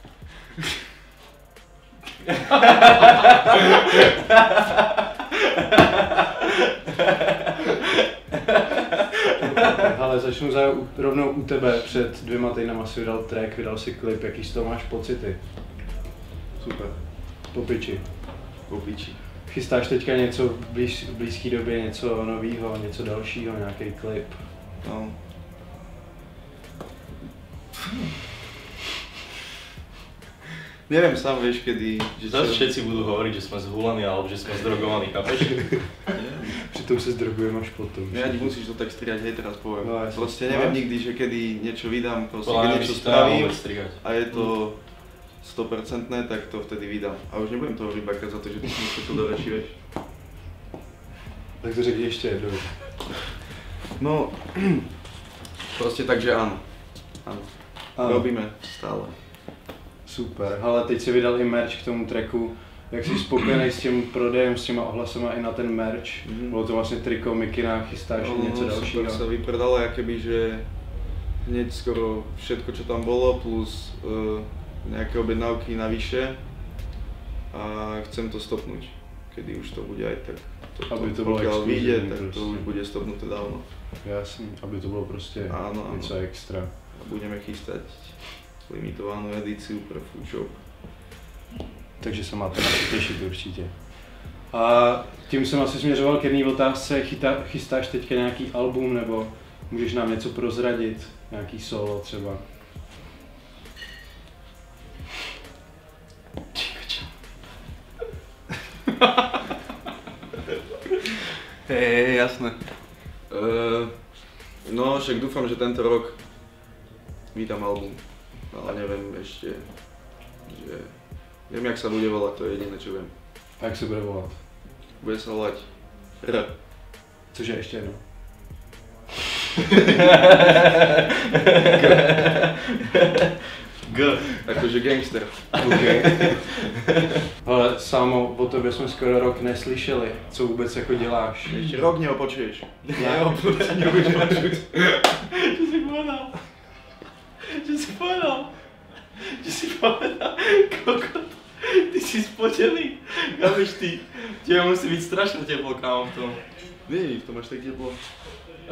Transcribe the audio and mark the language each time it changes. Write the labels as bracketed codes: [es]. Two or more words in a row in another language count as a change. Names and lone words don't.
[cs] Ale začnu rovnou u tebe. Před 2 týdnama si vydal track, vydal si klip, jaký z toho máš pocity? Super. Po piči. Po piči. Chystáš teďka něco v blízké době, něco nového, něco dalšího, nějaký klip? No. [sk] Neviem sám, vieš, kedy... Zase všetci budú hovoriť, že sme zhulení alebo že sme zdrogovaní, chápeš? [cs] Přitom se zdrogujeme až potom. [sk] Ja ti musíš to tak strihať, hej, teraz poviem. No, proste neviem nikdy, že kedy niečo vydám, proste Podľa keď mňa niečo by si treba spravím vôbec strihať. a je to 100%, tak to vtedy vydám. A už nebudem toho vybakať za to, že ty si mi to do reči, vieš. [cs] Tak to řekni ještě jednou. [sk] No, proste tak, že áno. Áno. Robíme stále. [cs] Super, ale teď si vydal i merch k tomu tracku. Jak jsi spokojený s tím prodejem, s těma ohlasama i na ten merch? Bylo to vlastně triko, mikina, chystáš něco dalšího? [sk] Super sa vypredalo, akoby, že hneď skoro všetko, čo tam bolo, plus nejaké objednávky navyše. A chcem to stopnúť, kedy už to bude aj tak. [cs] Aby to bylo [sk] pokiaľ vyjde, tak [cs] prostě. [sk] to už bude stopnuté dávno. [cs] Jasný, aby to bylo prostě [sk] Áno, [cs] něco extra. [sk] A budeme chystať limitovanú edíciu pre Foodshop. [cs] Takže se máte na to těšit určitě. A tím jsem asi směřoval k jedné otázce, chystáš teďka nějaký album, nebo můžeš nám něco prozradit? Nějaký solo třeba? [sk] Hej, jasné. No, však dúfam, že tento rok vydám album, ale neviem ešte, že neviem, jak sa bude volať, to je jediné, čo viem. [cs] A jak se bude volat? [sk] Bude sa volať R. [cs] Cože ještě jednou? G. [sk] Akože gangster. Okay. [cs] Ale Sámo, o tobě jsme skoro rok neslyšeli, co vůbec jako děláš. [sk] Ešte rok neopočuješ. Nebudeš počuť. Čo si povedal? Čo si povedal? Čo si povedal? Kokot. Ty si spotený. Kámeš ty? Tebe musí byť strašne teplo, kámo, v tom. Nie, v tom až tak teplo. Až